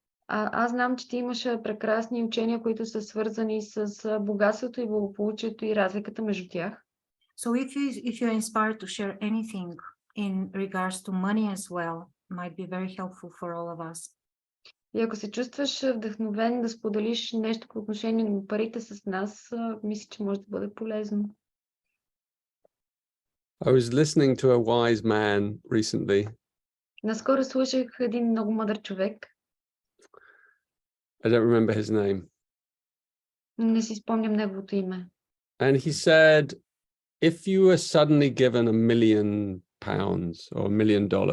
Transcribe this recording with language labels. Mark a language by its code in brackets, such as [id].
[bg] Аз знам, че ти имаш прекрасни учения, които са свързани с богатството и благополучието и разликата между тях. [en] So if you're inspired to share anything in regards to money as well, might be very helpful for all of us. [bg] И ако се чувстваш вдъхновен да споделиш нещо по отношение на парите с нас, мисля, че може да бъде полезно. [en] I was listening to a wise man recently. [bg] Наскоро слушах един много мъдър човек. [en] I don't remember his name. [bg] Не си спомням неговото име. [en] And he said, if you were suddenly given £1 million or $1 million,